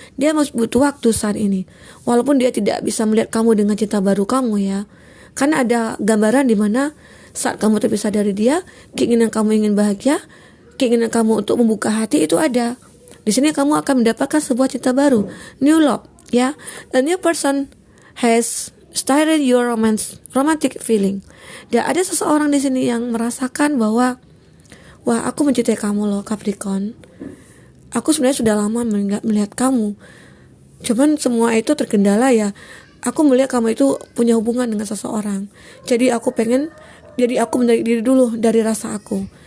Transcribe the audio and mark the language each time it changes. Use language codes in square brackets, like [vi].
[id] Dia masih butuh waktu saat ini. Walaupun dia tidak bisa melihat kamu dengan cinta baru kamu ya. Karena ada gambaran di mana saat kamu terpisah dari dia, keinginan kamu ingin bahagia, keinginan kamu untuk membuka hati itu ada. Di sini kamu akan mendapatkan sebuah cinta baru, [en] new love [id] ya. [en] A new person has started your romantic feeling. [id] Dan ada seseorang di sini yang merasakan bahwa, wah, aku mencintai kamu loh Capricorn. Aku sebenarnya sudah lama melihat kamu. Cuman semua itu terkendala ya. Aku melihat kamu itu punya hubungan dengan seseorang. Jadi aku menarik diri dulu dari rasa aku.